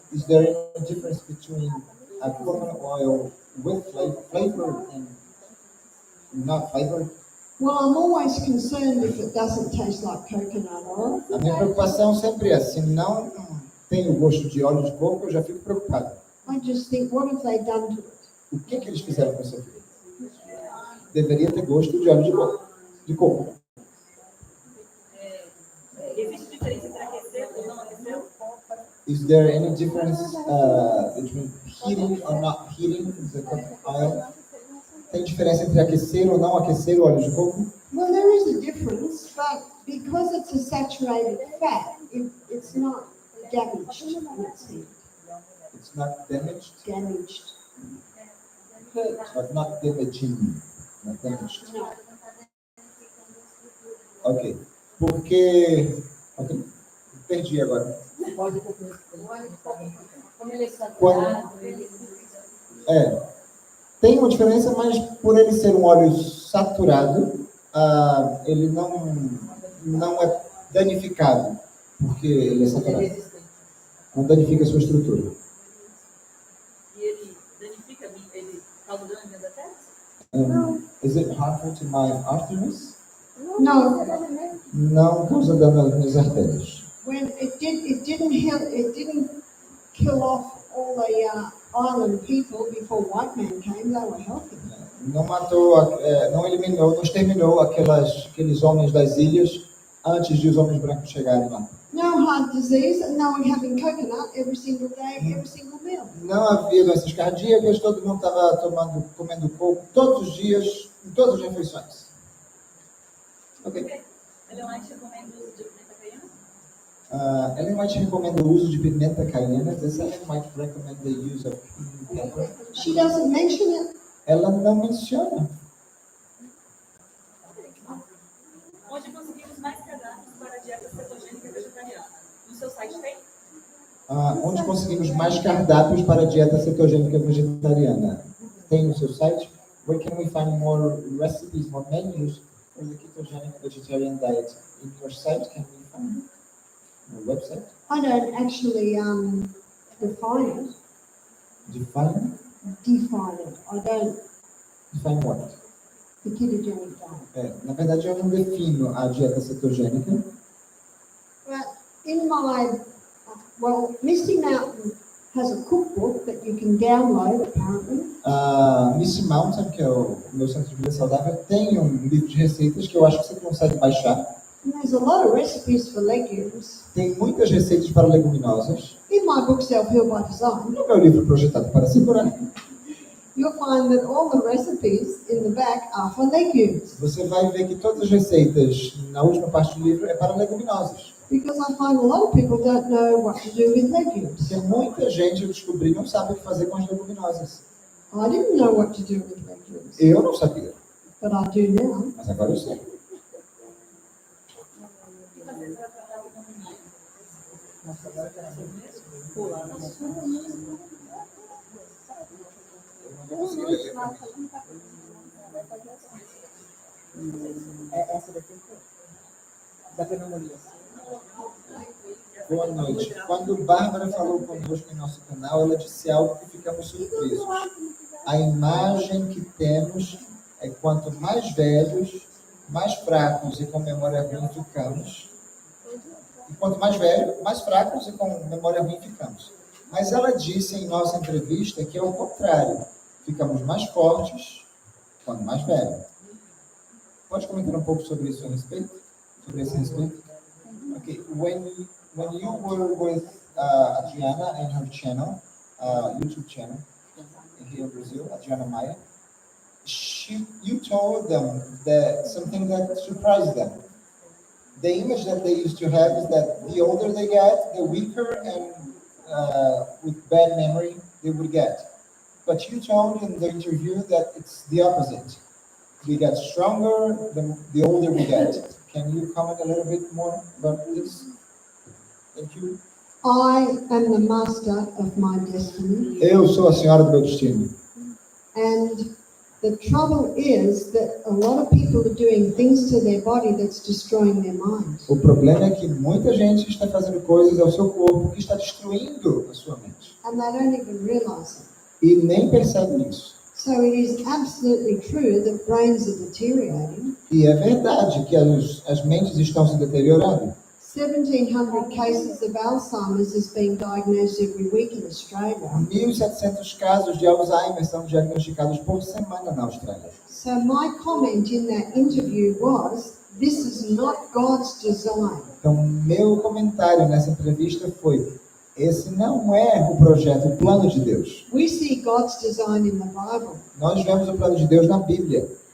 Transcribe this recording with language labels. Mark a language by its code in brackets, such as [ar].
[en] Is there a difference between a coconut oil with flavor and not flavor? Well, I'm always concerned if it doesn't taste like coconut oil. [pt] A minha preocupação sempre é, se não tem o gosto de óleo de coco, eu já fico preocupado. [en] I just think, what have they done to it? [pt] O que eles fizeram com isso aqui? Deveria ter gosto de óleo de coco. Existe diferença entre aquecer ou não aquecer? [en] Is there any difference between heating or not heating the coconut oil? [pt] Tem diferença entre aquecer ou não aquecer o óleo de coco? [en] Well, there is a difference, but because it's a saturated fat, it's not damaged in its heat. It's not damaged, Damaged. but not damaging. Not damaged. No. [pt] Ok. Porque... Ok. Perdi agora. Como ele é saturado, Tem uma diferença, mas por ele ser um óleo saturado, ele não é danificado, porque ele é saturado. Não danifica a sua estrutura. E ele danifica, ele causa dano nas artérias? [en] Is it harmful to my arteries? No. [pt] Não causa dano às minhas artérias. [en] When it didn't kill off all the island people before white man came. They were healthy. [pt] Não matou, não eliminou, não exterminou aqueles homens das ilhas antes de os homens brancos chegarem lá. [en] No heart disease, and they were having coconut every single day, every single meal. [pt] Não havia doenças cardíacas, todo mundo estava comendo coco todos os dias, em todas as refeições. Ok. Ellen White recomenda o uso de pimenta cayenne? Ellen White recomenda o uso de pimenta cayenne. [en] Does Ellen White recommend the use of pepper? She doesn't mention it. [pt] Ela não menciona. Onde conseguimos mais cardápios para a dieta cetogênica vegetariana? No seu site tem? Onde conseguimos mais cardápios para a dieta cetogênica vegetariana? Tem no seu site? [en] Where can we find more recipes, more menus for the ketogenic vegetarian diet? In your site, can we find your website? I don't actually define it. Define? Define it. I don't. Define what? The ketogenic diet. [pt] Na verdade, eu não defino a dieta cetogênica. [en] But in my, Misty Mountain has a cookbook that you can download, apparently. [pt] Misty Mountain, que é o meu centro de vida saudável, tem um livro de receitas que eu acho que você consegue baixar. [en] And there's a lot of recipes for legumes. [pt] Tem muitas receitas para leguminosas. [en] In my book, Self-Heal by Design, [pt] No meu livro projetado para se curar, [en] you'll find that all the recipes in the back are for legumes. [pt] você vai ver que todas as receitas na última parte do livro é para leguminosas. [en] Because I find a lot of people don't know what to do with legumes. [pt] Porque muita gente, eu descobri, não sabe o que fazer com as leguminosas. [en] I didn't know what to do with legumes, [pt] Eu não sabia, [en] but I do now. [pt] mas agora eu sei. Nossa, agora quero ser mesmo. Pular na mão. Essa daqui da pneumonia. Boa noite. Quando Bárbara falou conosco em nosso canal, ela disse algo que ficamos surpresos. A imagem que temos é quanto mais velhos, mais fracos e com memória ruim ficamos. E quanto mais velho, mais fracos e com memória ruim ficamos. Mas ela disse em nossa entrevista que é o contrário. Ficamos mais fortes quando mais velho. Pode comentar um pouco sobre isso a respeito? Sobre esse respeito? Okay. [en] When you were with Adriana and her channel, YouTube channel, here in Brazil, Adriana Maia, you told them that something that surprised them. The image that they used to have is that the older they get, the weaker and with bad memory they would get. But you told in the interview that it's the opposite. We get stronger the older we get. Can you comment a little bit more about this? Thank you. I am the master of my destiny, [pt] Eu sou a senhora do meu destino. [en] and the trouble is that a lot of people are doing things to their body that's destroying their mind. [pt] O problema é que muita gente está fazendo coisas ao seu corpo que está destruindo a sua mente. [en] And they don't even realize it. [pt] E nem percebe isso. [en] So it is absolutely true that brains are deteriorating. [pt] E é verdade que as mentes estão se deteriorando. [en] 1,700 cases of Alzheimer's is being diagnosed every week in Australia. [pt] 1.700 casos de Alzheimer são diagnosticados por semana na Austrália. [en] So my comment in that interview was, this is not God's design. [pt] Então, meu comentário nessa entrevista foi: esse não é o projeto, o plano de Deus. [en] We see God's design in the Bible. [pt] Nós vemos o plano de Deus na Bíblia.